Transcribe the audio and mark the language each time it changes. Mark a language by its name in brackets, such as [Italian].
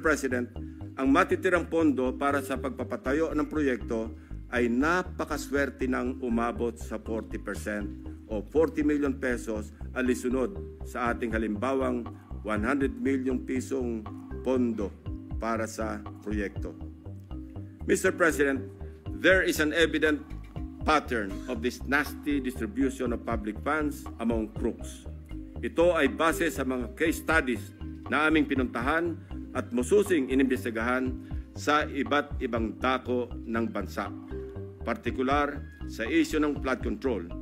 [Filipino] President, ang matitirang pondo para sa pagpapatayo ng proyekto ay napakaswerte ng umabot sa 40% o 40 million pesos alisunod sa ating halimbawang 100 million pisong pondo para sa proyekto. [English] Mr. President, there is an evident pattern of this nasty distribution of public funds among crooks. [Filipino] Ito ay base sa mga case studies na aming pinuntahan at mususing inimbestigahan sa iba't ibang dako ng bansa, partikular sa issue ng flood control.